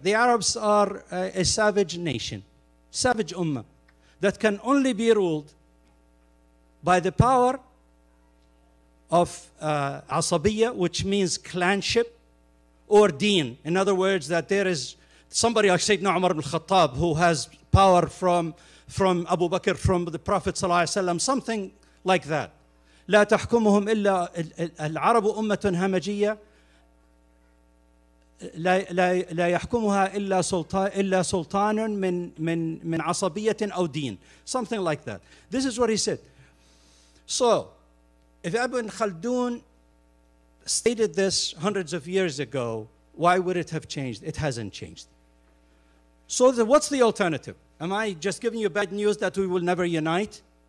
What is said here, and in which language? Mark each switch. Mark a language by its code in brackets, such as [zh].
[en] The Arabs are a savage nation, savage ummah, that can only be ruled by the power of asabiyya, which means clanship, or deen. In other words, that there is somebody like Sayyidina Umar ibn Khattab who has power from Abu Bakr, from the Prophet ﷺ, something like that. [ar] لا تحكمهم إلا العرب أمة همجية لا يحكمها إلا سلطان من عصبية أو دين. [en] Something like that. This is what he said. So, if Ibn Khaldun stated this hundreds of years ago, why would it have changed? It hasn't changed. So what's the alternative? Am I just giving you bad news that we will never unite?